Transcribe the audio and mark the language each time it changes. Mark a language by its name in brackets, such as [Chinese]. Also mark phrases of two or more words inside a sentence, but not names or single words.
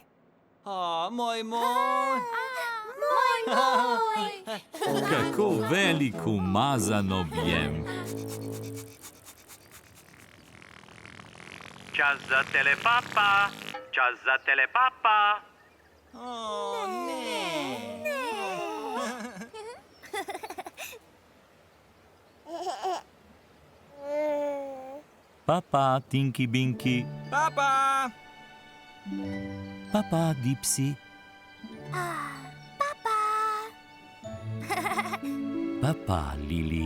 [Slovenian] Moj. Kako velik umazan objem. Čas za telepapa, čas za telepapa. Papa, Tinky Binky. Papa. Papa, Dipsy. Papa, Lili.